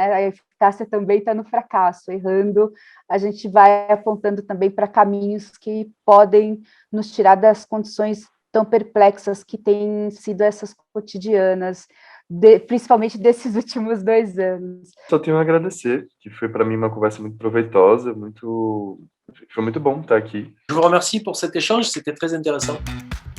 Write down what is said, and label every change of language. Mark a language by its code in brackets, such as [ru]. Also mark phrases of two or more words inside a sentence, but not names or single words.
[pt] A eficácia também está no fracasso. Errando, a gente vai apontando também para caminhos que podem nos tirar das condições tão perplexas que têm sido essas cotidianas, principalmente desses últimos 2 anos. Só tenho a agradecer, que foi para mim uma conversa muito proveitosa, foi muito bom estar aqui. [fr] Je vous remercie pour cet échange, c'était très intéressant.